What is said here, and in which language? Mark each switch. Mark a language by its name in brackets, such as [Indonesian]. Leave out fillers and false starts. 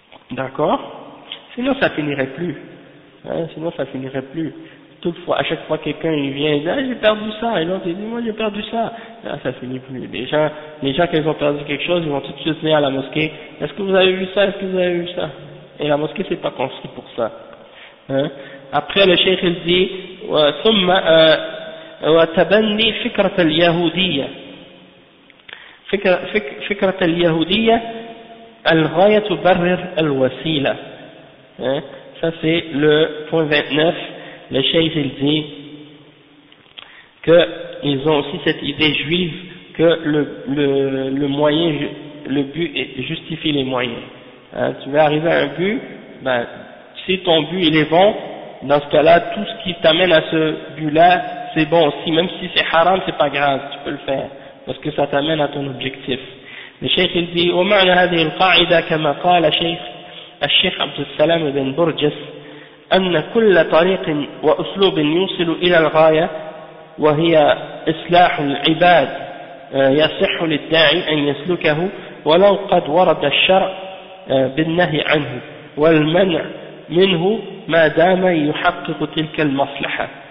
[French] D'accord? Sinon, ça finirait plus. Hein? Sinon, ça finirait plus. Toutefois, à chaque fois, quelqu'un, il vient, il dit, ah, j'ai perdu ça. Et l'autre, il dit, moi, j'ai perdu ça. Là, ça finit plus. Les gens, quand ils ont perdu quelque chose, ils vont tout de suite venir à la mosquée. Est-ce que vous avez vu ça? Est-ce que vous avez vu ça? Et la mosquée c'est pas construit pour ça. Après le cheikh il dit [Arabic] ثم وتبني فكرة اليهودية فكرة اليهودية الغاية تبرر الوسيلة. [French] Ça c'est le point 29. Le cheikh il dit que ils ont aussi cette idée juive que le moyen, le but justifie les moyens. Tu veux arriver à un but, ben, si ton but il est bon, dans ce cas-là, tout ce qui t'amène à ce but-là, c'est bon aussi. Même si c'est haram, c'est pas grave, tu peux le faire. Parce que ça t'amène à ton objectif. Le cheikh il dit, [Arabic] ومعنى هذه القاعدة كما قال الشيخ عبد السلام بن برجس أن كل طريق وأسلوب يوصل إلى الغاية وهي إصلاح العباد يصح للداعي أن يسلكه ولو قد ورد الشرع بالنهي عنه والمنع منه ما دام يحقق تلك المصلحة.